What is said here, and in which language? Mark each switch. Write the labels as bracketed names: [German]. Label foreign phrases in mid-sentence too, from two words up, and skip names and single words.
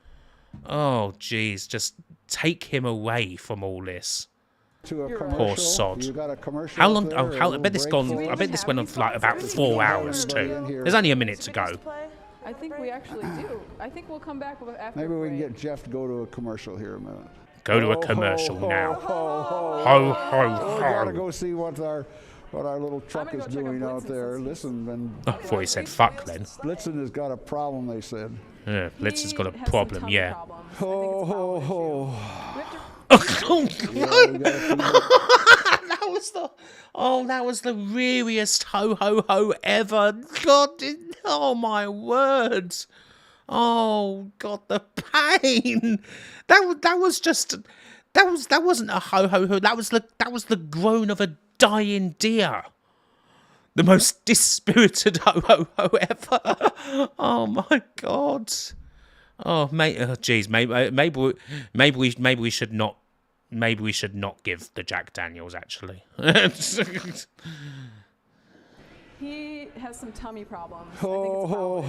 [English] Oh jeez, just take him away from all this. To a You're right. commercial. Poor sod. You got a commercial How up long? there, Oh, a how? I little bet this break gone. for I us? bet this went on for like about 4 hours too. There's only a minute to go. I think we actually do. I think we'll come back with after. Maybe we can break. get Jeff to go to a commercial here a minute. Go to a Ho, commercial ho, now. Ho, ho, Ho ho Oh, we gotta ho. go see what our little truck gonna is go check doing out out Blitzen there. since Listen, and Oh, I thought he said fuck then. Blitzen has got a problem. They said. Yeah, Blitz has got a He has some problem. tummy Yeah. problems. I think Ho it's a bowel ho ho. Oh, Yeah, we gotta feed that was the reariest ho ho ho ever. God, oh my word. Oh God, the pain. That wasn't a ho ho ho. That was the groan of a dying deer. The most dispirited ho ho ho ever. Oh my God. Oh mate, oh jeez, maybe we should not. Maybe we should not give the Jack Daniels, actually. He has some tummy problems. Ho ho ho.